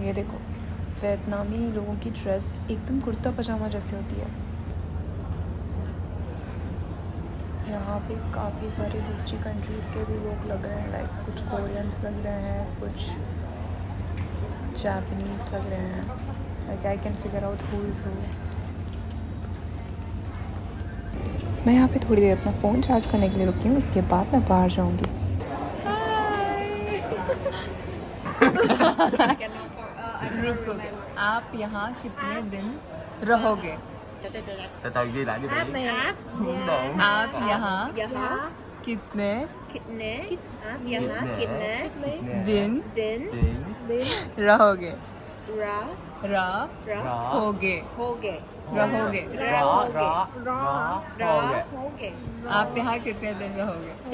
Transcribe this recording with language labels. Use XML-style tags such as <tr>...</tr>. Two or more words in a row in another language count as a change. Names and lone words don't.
<hi>ये देखो वियतनामी लोगों की ड्रेस एकदम कुर्ता पजामा जैसे होती है. यहाँ पे काफ़ी सारे दूसरी कंट्रीज़ के भी लोग लग रहे हैं. लाइक कुछ कोरियंस लग रहे हैं, कुछ जापानीज़ लग रहे हैं.</hi> <en>Like I can figure out who is who.</en> <hi>मैं यहाँ पे थोड़ी देर अपना फ़ोन चार्ज करने के लिए रुकी हूँ. उसके बाद मैं बाहर जाऊँगी. रुकोगे आप यहाँ कितने दिन रहोगे?</hi> <vi>Từ từ ghi lại đi bạn.</vi> <hi>आप यहाँ कितने दिन रहोगे? रहोगे. आप यहाँ कितने दिन रहोगे?</hi>